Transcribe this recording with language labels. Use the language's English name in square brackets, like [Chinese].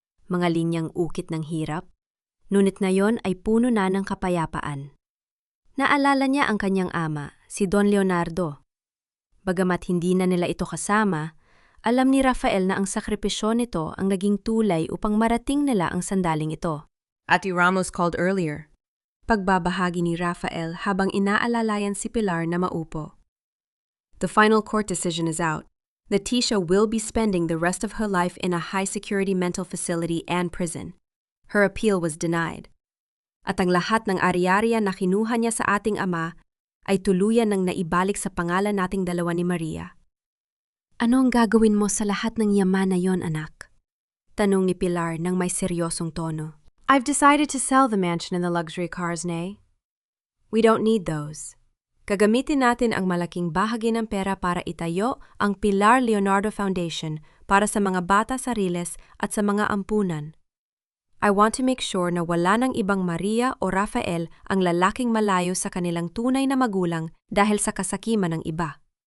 [Filipino] Mga linyang ukit ng hirap, ngunit ngayon ay puno na ng kapayapaan. Naalala niya ang kanyang ama, si Don Leonardo. Bagamat hindi na nila ito kasama, alam ni Rafael na ang sakripisyo nito ang naging tulay upang marating nila ang sandaling ito. [English] Ate Ramos called earlier. [Filipino] Pagbabahagi ni Rafael habang inaalalayan si Pilar na maupo. [English] "The final court decision is out. Leticia will be spending the rest of her life in a high-security mental facility and prison. Her appeal was denied. [Filipino] At ang lahat ng ari-ariya na kinuha niya sa ating ama ay tuluyan ng naibalik sa pangalan nating dalawa ni Maria." "Ano ang gagawin mo sa lahat ng yaman na yon, anak?" Tanong ni Pilar ng may seryosong tono. [English] "I've decided to sell the mansion and the luxury cars, Nay. We don't need those. [Filipino] Gagamitin natin ang malaking bahagi ng pera para itayo ang Pilar Leonardo Foundation para sa mga bata sa Riles at sa mga ampunan. [English] I want to make sure [Filipino] na wala ng ibang Maria o Rafael ang lalaking malayo sa kanilang tunay na magulang dahil sa kasakiman ng iba."